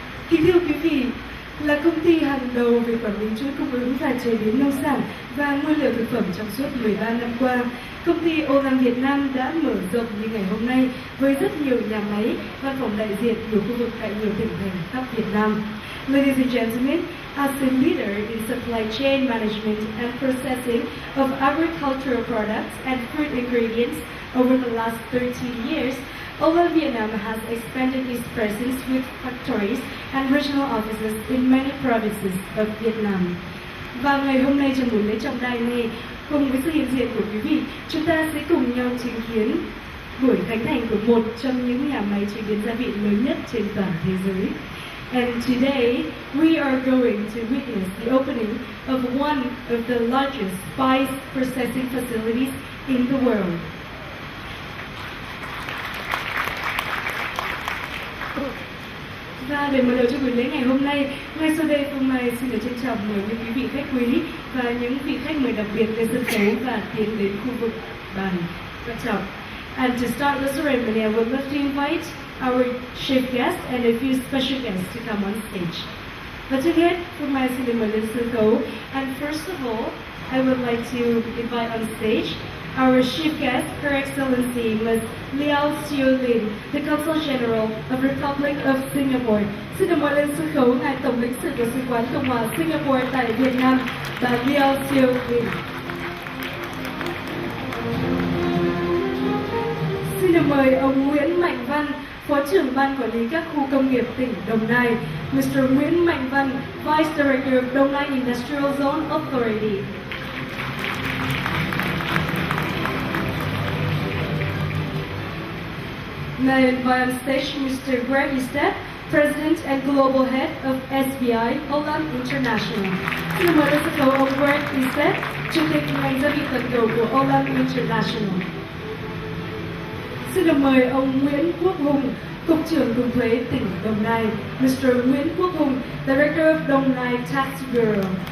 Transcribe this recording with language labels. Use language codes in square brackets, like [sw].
[vi] Kính thưa quý vị, là công ty hàng đầu về quản lý chuỗi cung ứng và chế biến nông sản và nguyên liệu thực phẩm trong suốt 13 năm qua, công ty Olam Việt Nam đã mở rộng như ngày hôm nay với rất nhiều nhà máy, văn phòng đại diện nhiều khu vực tại nhiều tỉnh thành khắp Việt Nam. [en] Ladies and gentlemen, as a leader in supply chain management and processing of agricultural products and food ingredients over the last 13 years, Olam Vietnam has expanded its presence with factories and regional offices in many provinces of Vietnam. [vi] Và ngày hôm nay trong buổi lễ trọng đại này, cùng với sự hiện diện của quý vị, chúng ta sẽ cùng nhau chứng kiến buổi khánh thành của một trong những nhà máy chế biến gia vị lớn nhất trên toàn thế giới. [en] And today we are going to witness the opening of one of the largest spice processing facilities in the world. [vi] Và để mở đầu cho buổi lễ ngày hôm nay, ngay sau đây Phương Mai xin được trân trọng mời những quý vị khách quý và những vị khách mời đặc biệt lên sân khấu và tiến đến khu vực bàn quan trọng. [en] And to start the ceremony, I would love to invite our chief guest and a few special guests to come on stage. [vi] Và trước hết, Phương Mai xin được mời lên sân khấu. [en] And first of all, I would like to invite on stage our chief guest, Her Excellency Ms. Liên, the Consul General of Republic of Singapore. [vi] Xin được mời lên sân khấu ngài Tổng lãnh sự của Sứ quán Cộng hòa Singapore tại Việt Nam, bà Liên. Xin được mời ông Nguyễn Mạnh Văn, Phó trưởng Ban Quản lý các khu công nghiệp tỉnh Đồng Nai, Mr. [en] Nguyễn Mạnh Văn, Vice Director of Đồng Nai Industrial Zone Authority. May I invite on stage Mr. DịCH, President and Global Head of SBI Olam International. [vi] Xin mời lên sân khấu ông DịCH, Chủ tịch ngành gia vị toàn cầu của Olam International. Xin được mời ông Nguyễn Quốc Hùng, Cục trưởng Cục Thuế tỉnh Đồng Nai, Mr. [en] Nguyễn Quốc Hùng, Director of Đồng Nai Tax Bureau.